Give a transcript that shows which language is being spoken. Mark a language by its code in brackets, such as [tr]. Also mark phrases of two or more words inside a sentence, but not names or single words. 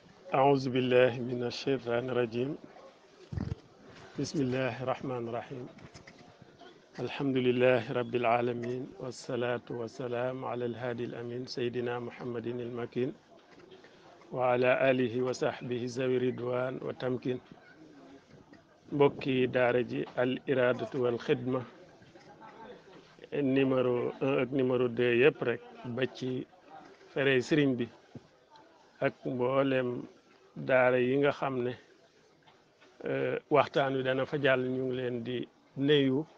[ar] أعوذ بالله من الشيطان الرجيم بسم الله الرحمن الرحيم الحمد لله رب العالمين والصلاة والسلام على الهادي الأمين سيدنا محمد المكين وعلى آله وصحبه ذوي الرضوان والتمكين [wo] mbokki daara ji al iradatu wal xidma numéro 1 ak numéro 2 yëpp rek ba ci fere sëriñ bi ak mboolem daara yi nga xam ne waxtaan wi dana fa jàll ñu ngi leen di nuyu